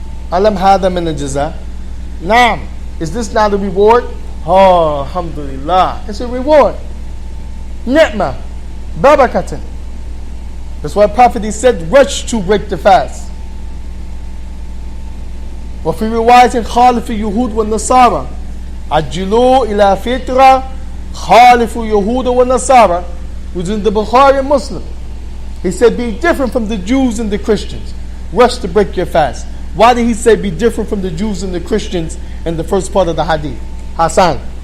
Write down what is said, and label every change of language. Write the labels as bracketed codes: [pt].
[ar] Alam hada min al-jaza. Naam. [en] Is this not a reward? Oh, alhamdulillah. It's a reward. Ni'mah. Barakatan. That's why Prophet, he said, rush to break the fast. [ar] وفي رواية خالف اليهود والنصارى عجلوا إلى فترة خالف اليهود والنصارى, [en] which is in the Bukhari and Muslim. He said, be different from the Jews and the Christians. Rush to break your fast. Why did he say be different from the Jews and the Christians in the first part of the hadith? Hassan.